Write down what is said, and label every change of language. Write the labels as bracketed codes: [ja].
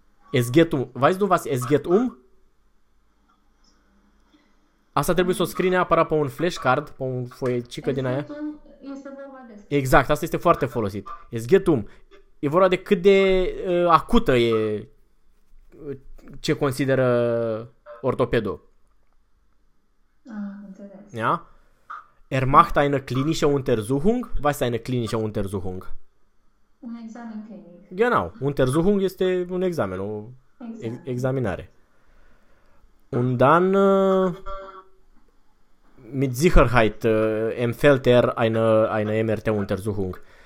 [de] Es geht um, weißt du, was es geht um? [ro] Asta trebuie să o scrii neapărat pe un flashcard, pe un foicică din aia. Este vorba despre. Exact, asta este foarte folosit. [de] Es geht um. [ro] E vorba de cât de acută e ce consideră ortopedul. Ah, înțeles. [de] Ja? Er macht eine klinische Untersuchung. Was ist eine klinische Untersuchung? [ro] Un examen clinic. [de] Genau. [ro] Untersuchung este un examen, o Exact. examinare. [de] Und dann mit Sicherheit empfiehlt er eine MRT-Untersuchung.